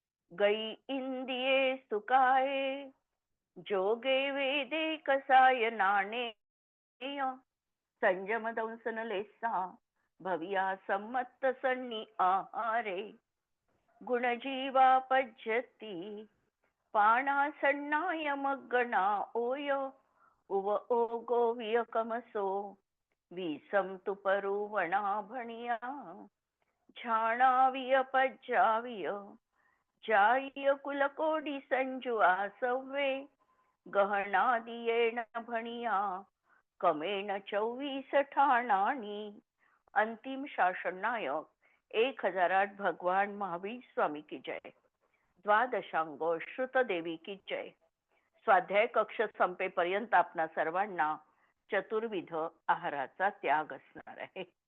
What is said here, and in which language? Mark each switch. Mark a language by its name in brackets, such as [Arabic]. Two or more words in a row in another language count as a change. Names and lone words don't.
[Prakrit languages] गई इंदिये सुकाये जोगे वेदे कसाय नाणेय संयम दंसन लेसा भविया सम्मत सन्नी आहारे गुणजीवा पज्यती पाणा सन्नाय मग्गणा ओय उव ओगो वियकमसो विसम तुपरुवणा भणिया झाणाविय पज्जाविय जाय कुलकोडी संजू आसवे गहनादियेण भणिया कमेण 24 ठाणानी. [Hindi] अंतिम शासन नायक 1008 भगवान महावीर स्वामी की जय. द्वादशांगो श्रुत देवी की जय. [Marathi] स्वाध्याय कक्ष संपेपर्यंत आपणा सर्वांना चतुर्विध आहाराचा त्याग असणार आहे.